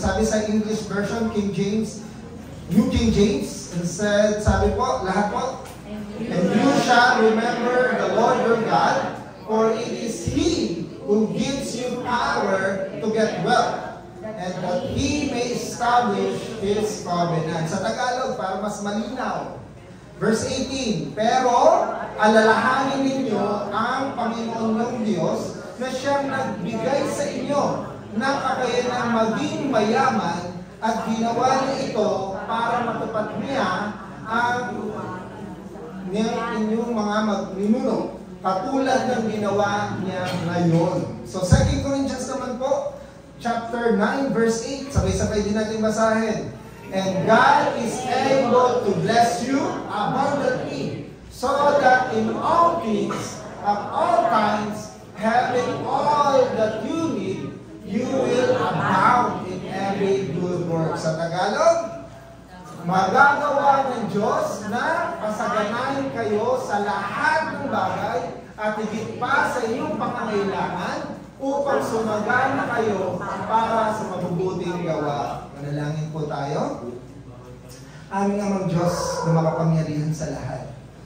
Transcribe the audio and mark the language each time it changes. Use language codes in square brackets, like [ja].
[tl] Ang sabi sa [en] English version, King James, New King James, and said, [tl] sabi po, lahat po, [en] and you shall remember the Lord your God, for it is He who gives you power to get wealth, and that He may establish His covenant. [tl] Sa Tagalog, para mas malinaw. Verse 18, pero alalahanin ninyo ang Panginoon ng Diyos na Siyang nagbigay sa inyo ng kakayanang maging mayaman at ginawa niya ito para matupad niya ang inyong mga magninuno katulad ng ginawa niya ngayon. So 2 Corinthians naman po, chapter 9 verse 8, sabay-sabay din natin basahin. [en] And God is able to bless you abundantly, so that in all things, at all times, having all that you need, you will abound in every good work. [tl] Sa Tagalog, magagawa ng Diyos na pasaganahin kayo sa lahat ng bagay at higit pa sa inyong pangangailangan upang sumagana kayo para sa mabubuting gawa. Manalangin po tayo. Aming Amang Diyos na makapangyarihan sa lahat.